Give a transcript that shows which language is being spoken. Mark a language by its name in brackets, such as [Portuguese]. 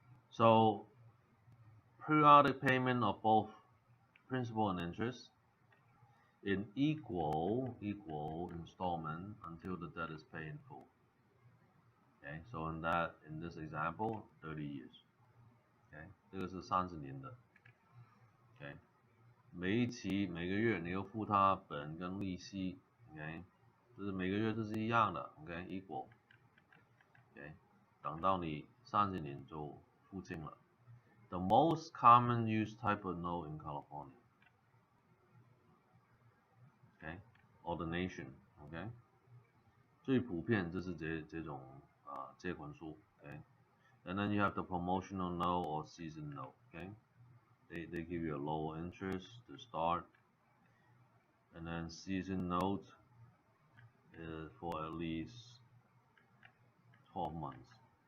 [English] So periodic payment of both principal and interest in equal installment until the debt is paid in full. Okay, so in this example, 30 years. [Chinese] Okay, 这个是30年的。 Okay， 每一期每个月你要付他本跟利息。 Okay， 就是每个月都是一样的。 [English] Okay， equal。 [Chinese] Okay， 等到你30年就付清了。 [English] The most common used type of note in California. Okay, or the nation. [Chinese] Okay， 最普遍就是这种借款书。 [English] Okay， and then you have the promotional note or season note. Okay, they give you a low interest to start, and then season note is for at least 12 months.